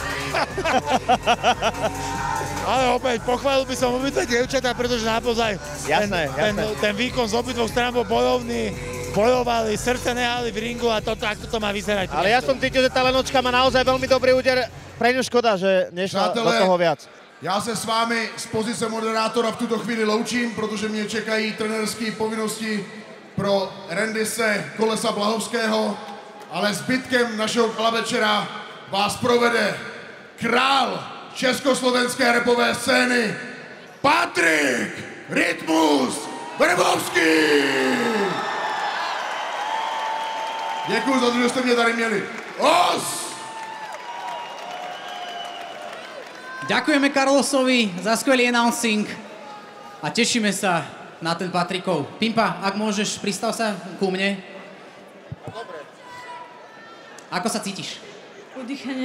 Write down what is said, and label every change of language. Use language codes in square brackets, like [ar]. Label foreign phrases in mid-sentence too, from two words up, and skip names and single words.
[sk] Ale opäť, pochválil by som obidve dievčatá, pretože naozaj ten výkon z obidvoch strán bol bojovný, bojovali, srdce nehali v ringu a takto to má vyzerať. Ale ja som cítil, že tá Lenočka má naozaj veľmi dobrý úder. Pre ňu škoda, že nešla do toho viac. [cs] Já se s vámi z pozice moderátora v tuto chvíli loučím, protože mě čekají trenérské povinnosti pro Randise Kolesa Blahovského, ale zbytkem našeho večera vás provede král československé rapové scény Patrik Rytmus Vrbovský! Děkuji za to, že jste mě tady měli. Os! [sk] Ďakujeme Carlosovi za skvelý announcing a tešíme sa na ten Patrikov. Pimpa, ak môžeš, pristav sa ku mne. Dobre. Ako sa cítiš? Udýchanie.